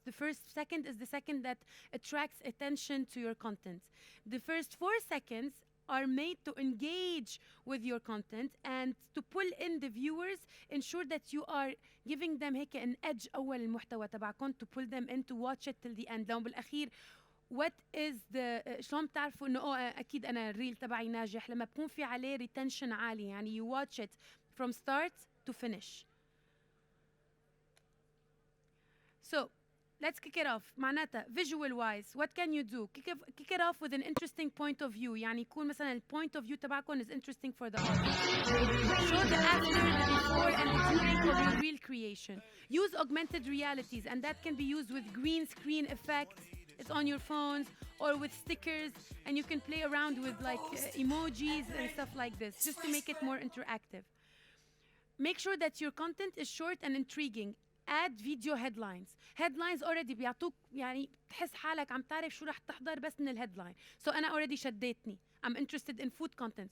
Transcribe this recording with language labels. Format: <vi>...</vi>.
<en>The first second is the second that attracts attention to your content. The first 4 seconds are made to engage with your content and to pull in the viewers, ensure that you are giving them هيك an edge</en> <ar>أول المحتوى تبعكم</ar> <en>to pull them in to watch it till the end.</en> <ar>لو بالأخير</ar> <en>what is the</en> <ar>شلون بتعرفوا إنه أكيد أنا الريل تبعي ناجح لما بكون في عليه retention عالي، يعني</ar> <en>you watch it from start to finish. So let's kick it off. معناتها visual wise what can you do? Kick it off with an interesting point of view.</en> <ar>يعني يكون مثلا</ar> <en>ال point of view تبعكم is interesting for the audience. Show the after, the before and the during of your reel creation. Use augmented realities, and that can be used with green screen effects. It's on your phones or with stickers, and you can play around with like emojis and stuff like this just to make it more interactive. Make sure that your content is short and intriguing. Add video headlines. Headlines already</en> <ar>بيعطوك يعني تحس حالك عم تعرف شو رح تحضر بس من الهيدلاين.</ar> <en>So</en> <ar>أنا</ar> <en>already</en> <ar>شدتني.</ar> <en>I'm interested in food content.</en>